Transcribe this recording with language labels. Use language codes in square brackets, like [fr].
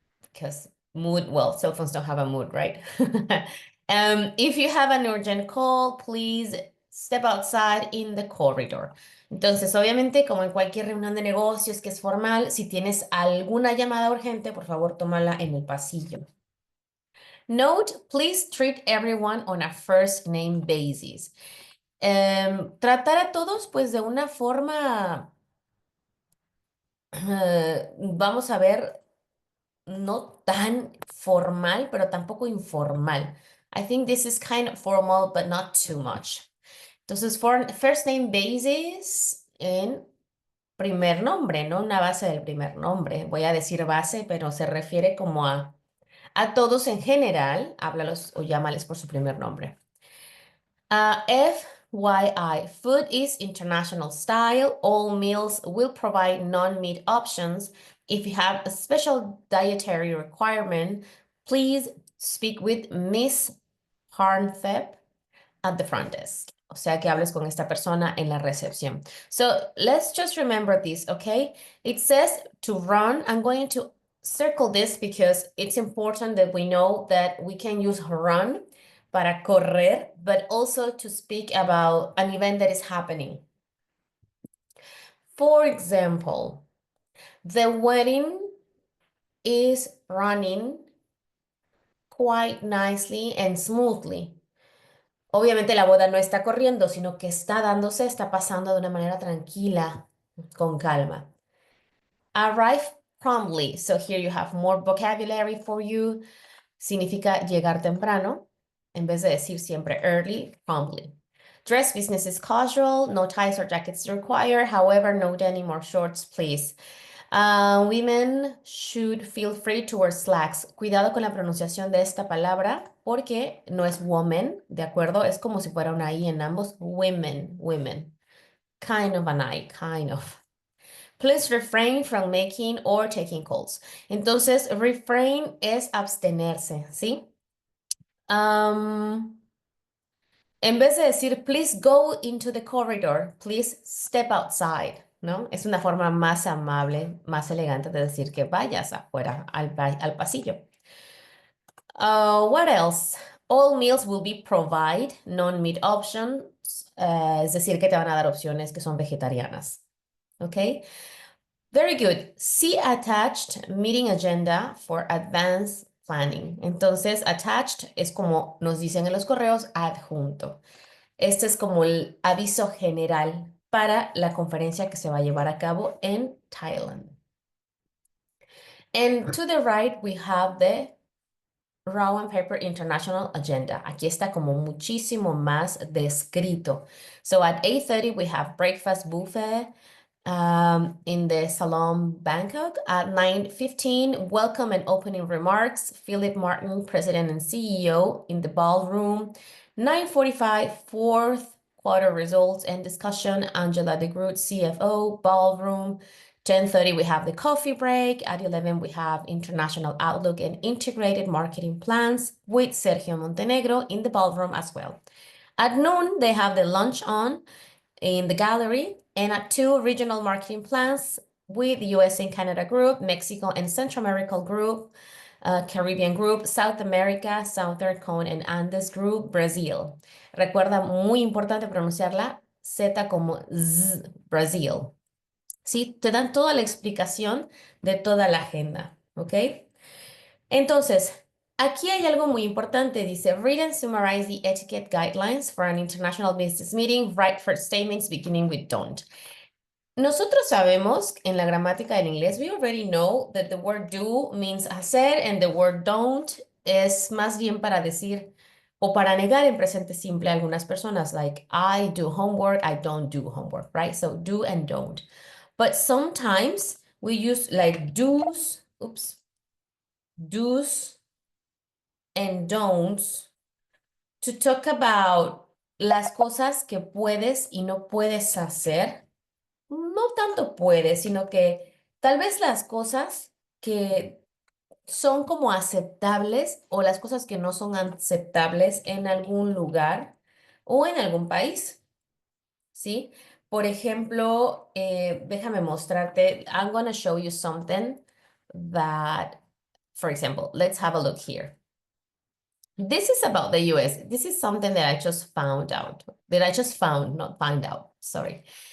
[en] Because mood, well, cell phones don't have a mood, right? If you have an urgent call, please step outside in the corridor. [es] Entonces, obviamente, como en cualquier reunión de negocios que es formal, si tienes alguna llamada urgente, por favor, tómala en el pasillo. [en] Note, please treat everyone on a first name basis. [es] Tratar a todos, pues, de una forma, vamos a ver, no tan formal, pero tampoco informal. [en] I think this is kind of formal, but not too much. [es] Entonces, [en] for first name basis [es] en primer nombre, no una base del primer nombre. Voy a decir base, pero se refiere como a todos en general. Háblalos o llámales por su primer nombre. [en] FYI, food is international style. All meals will provide non-meat options. If you have a special dietary requirement, please speak with Miss Harnthep at the front desk. [es] O sea, que hables con esta persona en la recepción. [en] So let's just remember this, okay? It says to run. I'm going to circle this because it's important that we know that we can use run [es] para correr, [en] but also to speak about an event that is happening. For example, the wedding is running quite nicely and smoothly. [es] Obviamente la boda no está corriendo, sino que está dándose, está pasando de una manera tranquila, con calma. [en] Arrive promptly. So here you have more vocabulary for you. [es] Significa llegar temprano, en vez de decir siempre early, promptly. [en] Dress business is casual, no ties or jackets required. However, no denim or shorts, please. Women should feel free to wear slacks. [es] Cuidado con la pronunciación de esta palabra porque no es woman, ¿de acuerdo? Es como si fuera una I en ambos. [en] Women, women. Kind of an I, kind of. Please refrain from making or taking calls. [es] Entonces, refrain es abstenerse, ¿sí? En vez de decir, [en] please go into the corridor, please step outside, ¿no? [es] Es una forma más amable, más elegante de decir que vayas afuera al pasillo. [en] What else? All meals will be provided, non-meat options, [es] es decir, que te van a dar opciones que son vegetarianas, [en] ¿ok? Very good. See attached meeting agenda for advanced planning. [es] Entonces, attached es como nos dicen en los correos, adjunto. Este es como el aviso general para la conferencia que se va a llevar a cabo en Thailand. [en] And to the right, we have the Raw and Paper International Agenda. Aquí está como muchísimo más descrito. So at 8:30, we have breakfast buffet in the Salon Bangkok. At 9:15, welcome and opening remarks. Philip Martin, President and CEO in the ballroom. 9:45, fourth quarter results and discussion. Angela de Groot, CFO, ballroom. 10:30, we have the coffee break. At 11, we have international outlook and integrated marketing plans with Sergio Montenegro in the ballroom as well. At noon, they have the lunch on in the gallery. And at 2, regional marketing plans with US and Canada group, Mexico and Central America group, Caribbean group, South America, Southern Cone and Andes group, Brazil. [es] Recuerda, muy importante pronunciar la Z como Z, Brazil. ¿Sí? Te dan toda la explicación de toda la agenda, ¿ok? Entonces, aquí hay algo muy importante. [en] Dice, read and summarize the etiquette guidelines for an international business meeting. Write first statements beginning with don't. [es] Nosotros sabemos en la gramática del inglés, [en] we already know that the word do means hacer and the word don't [es] es más bien para decir o para negar en presente simple a algunas personas, [en] like I do homework, I don't do homework, right? So do and don't. But sometimes we use like do's and don'ts to talk about [es] las cosas que puedes y no puedes hacer. No tanto puedes, sino que tal vez las cosas que son como aceptables o las cosas que no son aceptables en algún lugar o en algún país, ¿sí? Por ejemplo, déjame mostrarte. [en] I'm going to show you something that, for example, let's have a look here. This is about the US. This is something that I just found out, not find out, sorry.